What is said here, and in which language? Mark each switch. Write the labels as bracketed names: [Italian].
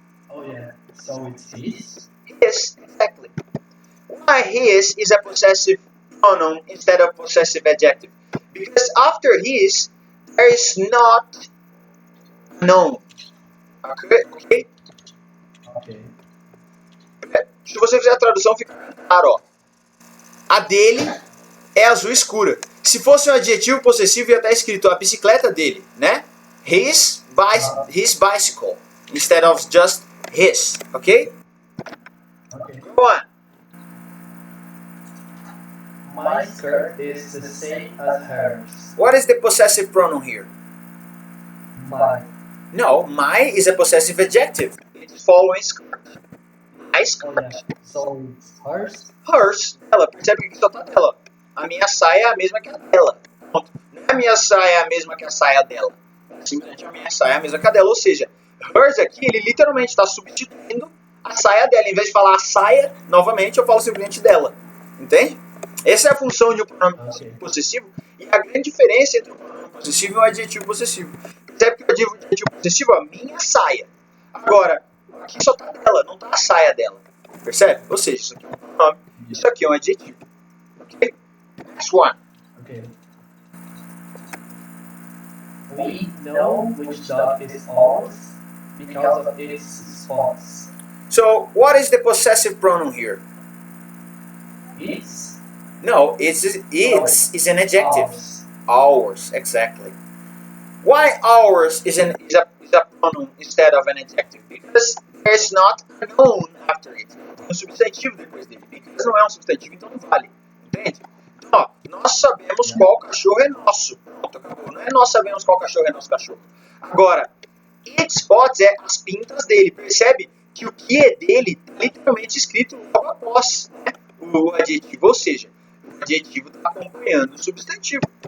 [English] Oh yeah. So it's his. His, exactly. Why his is a possessive pronoun instead of possessive adjective? Because after his, there is not a noun. Okay? Okay. [Portuguese] Se você fizer a tradução, fica claro, ó. A dele é azul escura. Se fosse um adjetivo possessivo, ia estar escrito a bicicleta dele, né? [English] His bicycle, instead of just his, okay? Okay. Go on. My skirt is the same as hers. What is the possessive pronoun here? My. No, my is a possessive adjective. It's following skirt. My skirt. Oh, yeah. So it's hers. Hers, dela. [Portuguese] Percebe que aqui só tá dela. A minha saia é a mesma que a dela. Pronto. Não é a minha saia é a mesma que a saia dela. Simplesmente a minha saia é a mesma que a dela. Ou seja, hers aqui, ele literalmente está substituindo a saia dela. Em vez de falar a saia, novamente, eu falo simplesmente dela. Entende? Essa é a função de um pronome possessivo. E a grande diferença entre o pronome possessivo e o adjetivo possessivo. Percebe que eu digo adjetivo possessivo? A minha saia. Agora, aqui só tá dela, não tá a saia dela. Percebe? Ou seja, isso aqui é um pronome, isso aqui é um adjetivo. [English] Ok? Next one. Okay. We know which dog is ours because of its spots. So, what is the possessive pronoun here? It's. No, it's is an adjective. Ours. Ours, exactly. Why ours is a pronoun instead of an adjective? Because there's not a noun after it. [Portuguese] Tem um substantivo depois dele. Because não é um substantivo, então não vale. Entende? Então, ó, nós sabemos qual cachorro é nosso. Pronto, acabou. Não é nós sabemos qual cachorro é nosso cachorro. Agora, its spots é as pintas dele. Percebe que o que é dele está literalmente escrito logo após, né, o adjetivo. Ou seja, o adjetivo está acompanhando o substantivo.